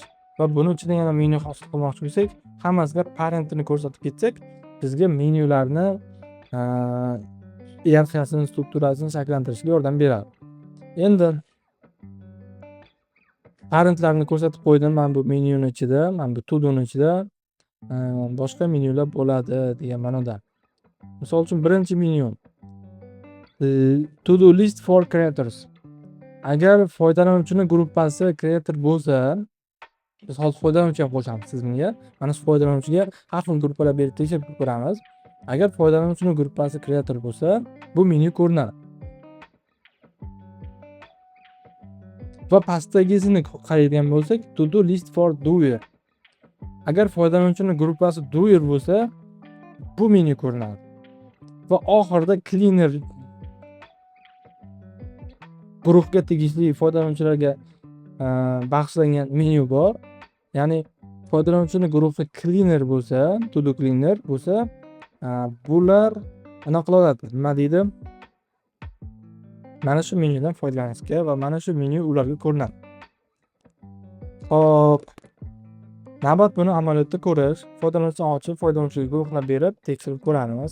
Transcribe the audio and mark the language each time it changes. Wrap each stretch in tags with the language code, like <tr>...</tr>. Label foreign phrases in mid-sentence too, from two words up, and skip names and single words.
<uz>Va buni ichida yana menyu hosil qilmoqchi bo'lsak, hammasiga parentini ko'rsatib ketsak, bizga menyularni hiyarxiyasini, strukturasini shakllantirishga yordam beradi. Endi parentlarni ko'rsatib qo'ydim. Men bu menyuni ichida, men bu todo'ning ichida boshqa menyular bo'ladi degan ma'noda. Misol uchun birinchi menyu</uz> <en>to do list for creators.</en> <uz>Agar foydalanuvchini gruppasi creator bo'lsa, biz hozir foydalanuvchiga qo'shamiz tizimga. Mana shu foydalanuvchiga har xil gruppalar berib tekshirib ko'ramiz. Agar foydalanuvchining gruppasi creator bo'lsa, bu menyu ko'rinadi. Va pastdagisini qaraydigan bo'lsak,</uz> <en>to do list for doer.</en> <uz>Agar foydalanuvchining gruppasi doer bo'lsa, bu menyu ko'rinadi. Va oxirida cleaner guruhga tegishli foydalanuvchilarga bag'ishlangan menyu bor. Ya'ni foydalanuvchining guruhi cleaner bo'lsa,</uz> <en>to do</en> <uz>cleaner bo'lsa, bular aniq qiladi. Nima deydi? Mana shu menyudan foydalanishga va mana shu menyu ularga ko'rinadi. Xo'p. Navbat buni amaliyotda ko'rish. Foydalanuvchini ochib, foydalanuvchiga guruhlar berib tekshirib ko'ramiz.</uz>